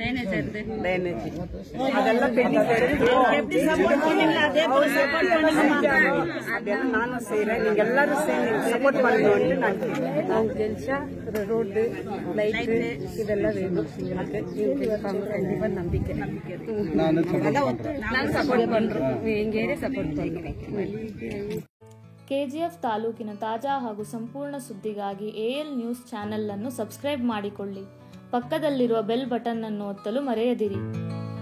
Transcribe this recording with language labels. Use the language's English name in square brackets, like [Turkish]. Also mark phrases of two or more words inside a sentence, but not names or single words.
[Tamil] ட்ரைனேஜ் அதெல்லாம் அதெல்லாம் நானும் செய்யறேன். நீங்க எல்லாரும் சப்போர்ட் பண்ணணும். நாங்க ஜெயிச்சா ரோடு, லைட்டு இதெல்லாம் வேணும் எங்களுக்கு. கண்டிப்பா நம்பிக்கை நாங்க சப்போர்ட் பண்றோம். எங்க ஏரியா சப்போர்ட் பண்றோம். [Kannada] ಕೆಜಿಎಫ್ ತಾಲೂಕಿನ ತಾಜಾ ಹಾಗೂ ಸಂಪೂರ್ಣ ಸುದ್ದಿಗಾಗಿ AL ನ್ಯೂಸ್ ಚಾನೆಲ್ ಅನ್ನು ಸಬ್ಸ್ಕ್ರೈಬ್ ಮಾಡಿಕೊಳ್ಳಿ. ಪಕ್ಕದಲ್ಲಿರುವ [English] bell button [Kannada] ಅನ್ನು ಒತ್ತಲು ಮರೆಯದಿರಿ.